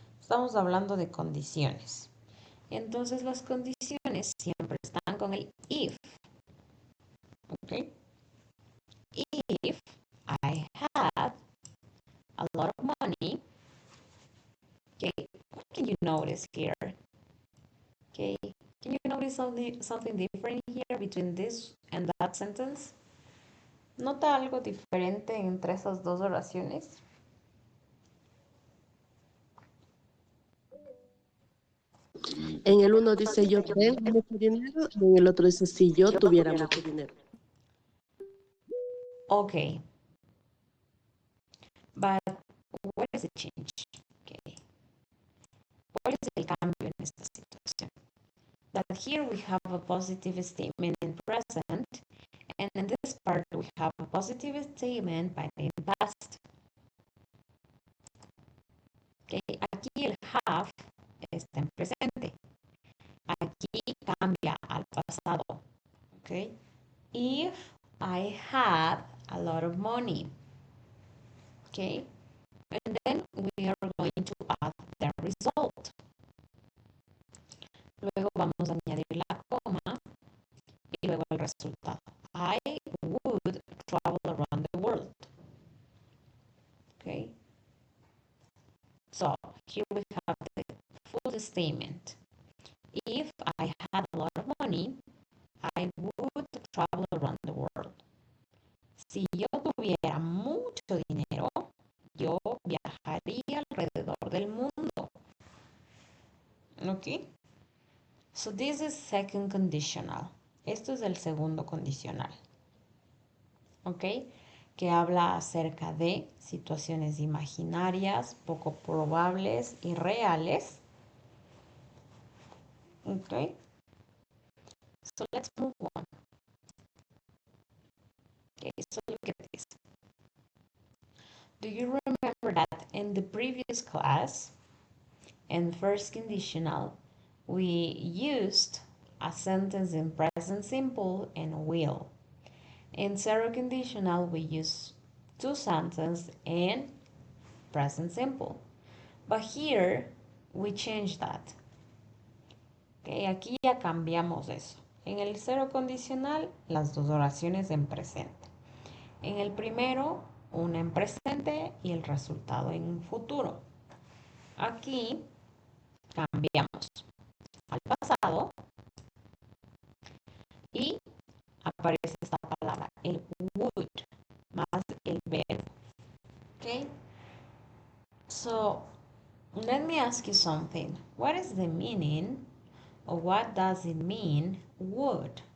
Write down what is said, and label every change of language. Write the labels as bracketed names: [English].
[Spanish] Estamos hablando de condiciones. Entonces las condiciones siempre están con el if. Okay? [English] If I had a lot of money, okay, can you notice here? Okay, can you notice something different here between this and that sentence? [Spanish] ¿Nota algo diferente entre esas dos oraciones? En el uno dice yo tengo mucho dinero y en el otro dice si yo tuviera mucho dinero. Okay. [English] But what is the change? Okay. [Spanish] ¿Cuál es el cambio en esta situación? [English] That here we have a positive statement in present, and in this part we have a positive statement but in past. Okay. [Spanish] Aquí el have está en presente. Aquí cambia al pasado. Okay. [English] If I had a lot of money. Okay. And then we are going to add the result. [Spanish] Luego vamos a añadir la coma y luego el resultado. [English] I would travel around the world. Okay. So here we have the full statement. If I had a lot of money, I would travel around the world. [Spanish] Si yo tuviera mucho dinero, yo viajaría alrededor del mundo. Okay. [English] So this is second conditional. [Spanish] Esto es el segundo condicional. ¿Ok? Que habla acerca de situaciones imaginarias, poco probables y reales. [English] ¿Ok? So let's move on. Okay, so look at this. Do you remember that in the previous class, in first conditional, we used a sentence in present simple and will? In zero conditional, we use two sentences in present simple. But here, we change that. [Spanish] Okay, aquí ya cambiamos eso. En el cero condicional, las dos oraciones en presente. En el primero, una en presente y el resultado en futuro. Aquí cambiamos al pasado y aparece esta palabra, el would, más el verbo. Okay? [English] So, let me ask you something. What is the meaning, or what does it mean, would?